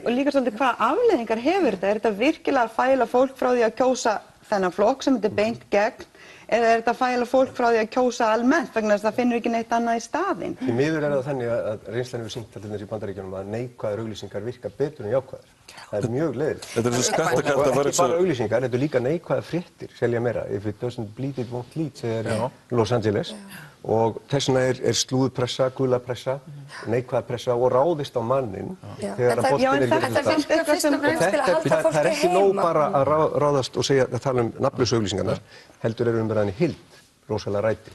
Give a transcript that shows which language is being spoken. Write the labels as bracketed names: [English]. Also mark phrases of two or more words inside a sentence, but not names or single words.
[Icelandic] Og líka svolítið hvað afleiðingar hefur þetta? Er þetta virkilega að fæla fólk frá því að kjósa þennan flokk sem þetta er beint gegn? Eða er þetta að fæla fólk frá því að kjósa almennt vegna þess að það finnur ekki neitt annað í staðinn? Því miður það þannig að reynslan hefur sýnt til dæmis í Bandaríkjunum að neikvæðar auglýsingar virka betur en jákvæðar. Það er mjög leiðilegt. Þetta er svo skattakarl að var ekki bara auglýsingar, þetta er líka neikvæðar fréttir, selja meira. [English] If it doesn't bleed, it won't lead, [Icelandic] segir Los Angeles. Og þess vegna er slúðpressa, gulapressa, neikvæðarpressa og ráðist á mannin þegar að boltinn það er ekki nóg bara að ráðast og tala um nafnlausu auglýsingarnar, heldur eru umræðan í heild rosalega ræti.